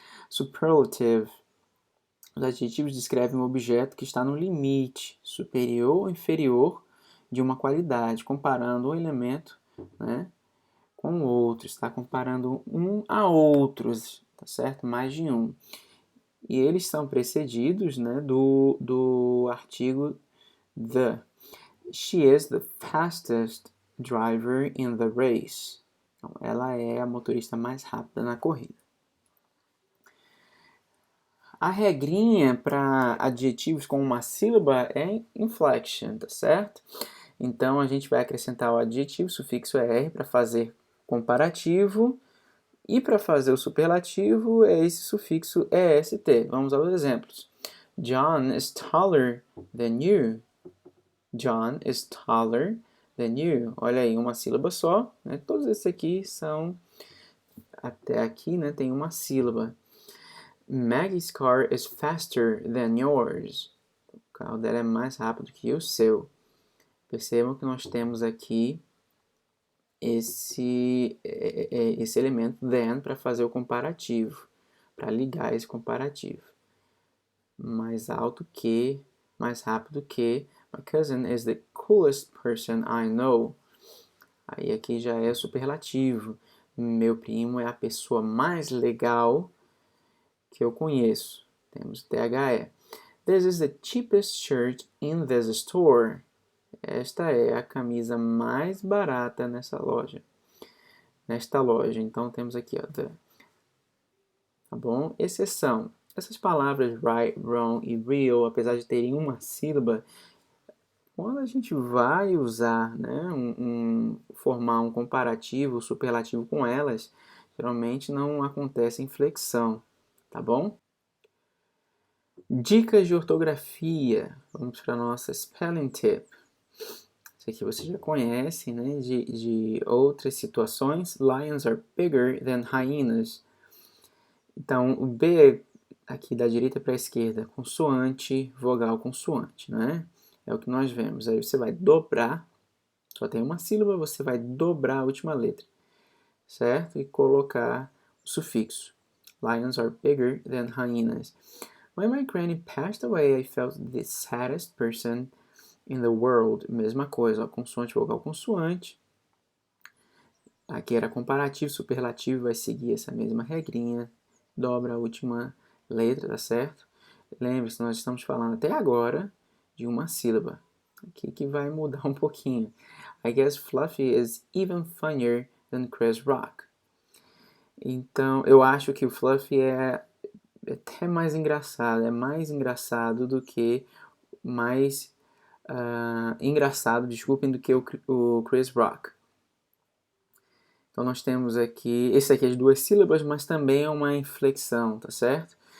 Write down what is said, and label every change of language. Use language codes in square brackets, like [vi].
[pt] Superlative. Os adjetivos descrevem um objeto que está no limite superior ou inferior de uma qualidade, comparando um elemento, né, com outro. Está comparando um a outros, tá certo? Mais de um. E eles são precedidos, né, do artigo the. [en] She is the fastest driver in the race. [pt] Então, ela é a motorista mais rápida na corrida. A regrinha para adjetivos com uma sílaba é inflection, tá certo? Então, a gente vai acrescentar o adjetivo, sufixo R, para fazer comparativo. E para fazer o superlativo é esse sufixo EST. Vamos aos exemplos. [en] John is taller than you. John is taller than you. [pt] Olha aí, uma sílaba só. Né? Todos esses aqui são, até aqui, né, tem uma sílaba. [en] Maggie's car is faster than yours. [pt] O carro dela é mais rápido que o seu. Percebam que nós temos aqui esse elemento than para fazer o comparativo, para ligar esse comparativo. Mais alto que, mais rápido que. [en] My cousin is the coolest person I know. [pt] Aí aqui já é superlativo. Meu primo é a pessoa mais legal que eu conheço. Temos THE. [en] This is the cheapest shirt in this store. [pt] Esta é a camisa mais barata nesta loja. Então temos aqui, ó, the. Tá bom? Exceção. Essas palavras right, wrong e real, apesar de terem uma sílaba, quando a gente vai usar, né, formar um comparativo, superlativo com elas, geralmente não acontece inflexão, tá bom? Dicas de ortografia. Vamos para a nossa spelling tip. Isso aqui você já conhece, né, de outras situações. [en] Lions are bigger than hyenas. [pt] Então, o B aqui da direita para a esquerda, consoante, vogal, consoante, né? É o que nós vemos. Aí você vai dobrar, só tem uma sílaba, você vai dobrar a última letra, certo? E colocar o sufixo. [en] Lions are bigger than hyenas. When my granny passed away, I felt the saddest person in the world. [pt] Mesma coisa, ó, consoante, vogal, consoante. Aqui era comparativo, superlativo, vai seguir essa mesma regrinha. Dobra a última letra, tá certo? Lembre-se, nós estamos falando até agora de uma sílaba. Aqui que vai mudar um pouquinho. [en] I guess Fluffy is even funnier than Chris Rock. [pt] Então, eu acho que o Fluffy é até mais engraçado. É mais engraçado do que mais engraçado, desculpem, do que o Chris Rock. Então nós temos aqui, esse aqui é as duas sílabas, mas também é uma inflexão, tá certo?